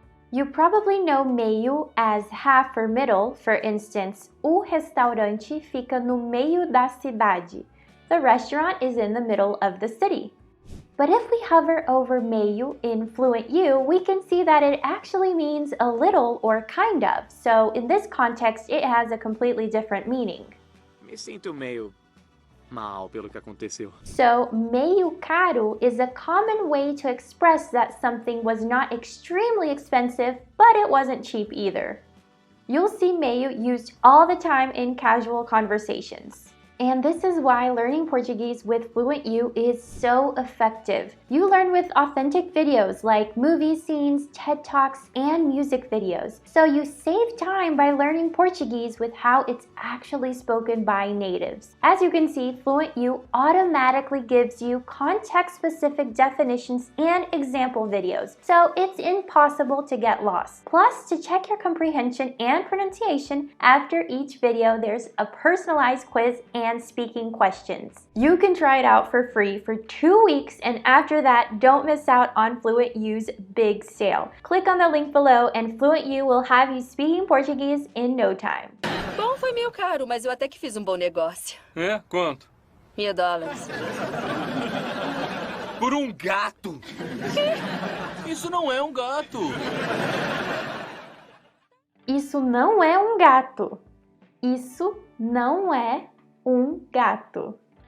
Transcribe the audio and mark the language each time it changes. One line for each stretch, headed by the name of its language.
English: You probably know meio as half or middle. For instance,
Portuguese: o restaurante fica no meio da cidade.
English: The restaurant is in the middle of the city. But if we hover over meio in FluentU, we can see that it actually means a little or kind of. So in this context, it has a completely different meaning.
Portuguese: Me sinto meio mal pelo que aconteceu.
English: So,
Portuguese: meio caro
English: is a common way to express that something was not extremely expensive, but it wasn't cheap either. You'll see meio used all the time in casual conversations. And this is why learning Portuguese with FluentU is so effective. You learn with authentic videos like movie scenes, TED Talks, and music videos. So you save time by learning Portuguese with how it's actually spoken by natives. As you can see, FluentU automatically gives you context-specific definitions and example videos. So it's impossible to get lost. Plus, to check your comprehension and pronunciation, after each video, there's a personalized quiz and speaking questions. You can try it out for free for 2 weeks, and after that, don't miss out on FluentU's big sale. Click on the link below and FluentU will have you speaking Portuguese in no time.
Portuguese: Bom, foi meio caro, mas eu até que fiz um bom negócio. É? Quanto? $1.000. Por um gato. Isso não é um gato. Isso não é um gato. Isso não é um gato.